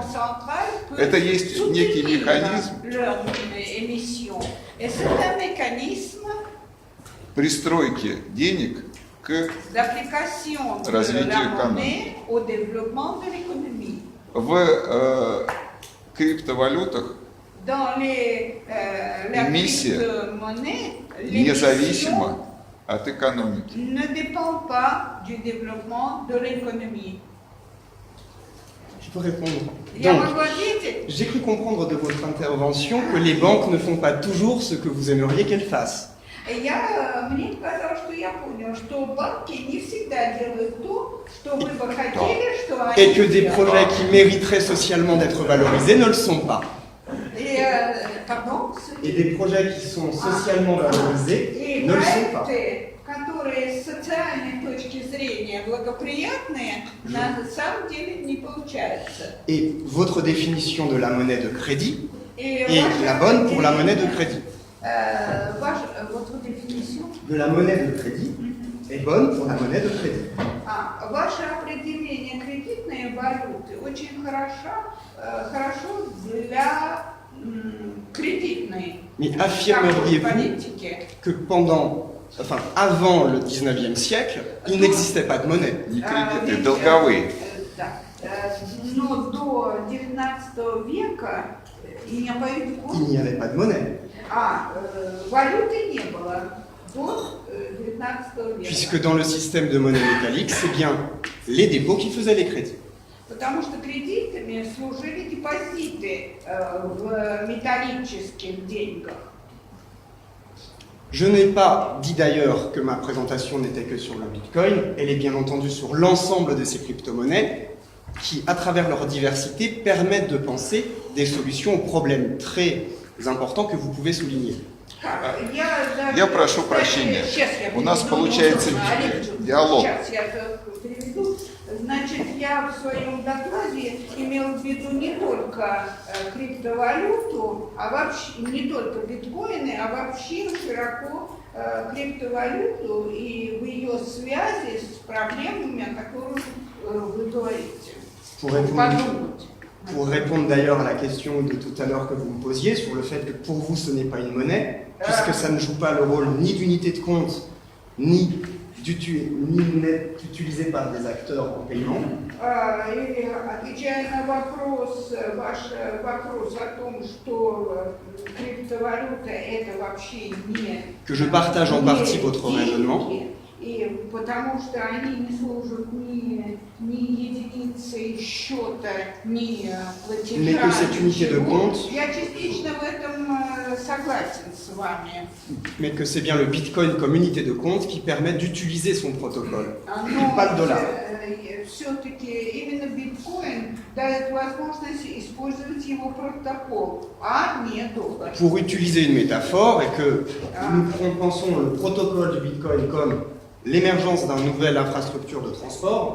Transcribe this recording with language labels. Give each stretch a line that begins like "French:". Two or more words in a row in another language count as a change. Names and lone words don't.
Russian: Это есть некий механизм пристройки денег к развитию экономики. В криптовалютах эмиссия независима от экономики.
French: Je peux répondre. Donc, j'ai cru comprendre de votre intervention que les banques ne font pas toujours ce que vous aimeriez qu'elles fassent.
Russian: Мне казалось, что я понял, что банки не всегда делают то, что вы бы хотели, что они
French: Et que des projets qui mériteraient socialement d'être valorisés ne le sont pas. Et des projets qui sont socialement valorisés ne le sont pas.
Russian: которые с социальной точки зрения благоприятные, на самом деле не получается.
French: Et votre définition de la monnaie de crédit est la bonne pour la monnaie de crédit. Votre définition de la monnaie de crédit est bonne pour la monnaie de crédit.
Russian: Ваше определение кредитной валюты очень хорошо для кредитной политики.
French: Que avant le 19e siècle, il n'existait pas de monnaie.
Russian: Не кредиты, долговые. Но до 19 века
French: il n'y avait pas de monnaie.
Russian: Валюты не было. до 19 века.
French: Puisque dans le système de monnaie métallique, c'est bien les dépôts qui faisaient les crédits.
Russian: Потому что кредитами служили депозиты в металлических деньгах.
French: Je n'ai pas dit d'ailleurs que ma présentation n'était que sur le Bitcoin, elle est bien entendu sur l'ensemble de ces crypto-monnaies qui, à travers leur diversité, permettent de penser des solutions aux problèmes très importants que vous pouvez souligner.
Russian: Я прошу прощения. У нас получается диалог. Сейчас я переведу. Значит, я в своем докладе имел в виду не только криптовалюту, а вообще не только биткоины, а вообще широко криптовалюту и в ее связи с проблемами, о которых вы говорите.
French: Pour répondre d'ailleurs à la question de tout à l'heure que vous me posiez sur le fait que pour vous ce n'est pas une monnaie, puisque ça ne joue pas le rôle ni d'unité de compte, ni n'est utilisé par des acteurs en paiement.
Russian: Или отвечая на вопрос, ваш вопрос о том, что криптовалюта это вообще не...
French: Que je partage en partie votre raisonnement.
Russian: И потому что они не служат ни единицей счета, ни платежа.
French: Mais que cette unité de compte,
Russian: Я частично в этом согласен с вами.
French: Mais que c'est bien le Bitcoin comme unité de compte qui permet d'utiliser son protocole, et pas le dollar.
Russian: Все-таки именно биткоин дает возможность использовать его протокол, а не доллар.
French: Pour utiliser une métaphore, et que nous pensons le protocole du Bitcoin comme l'émergence d'une nouvelle infrastructure de transport,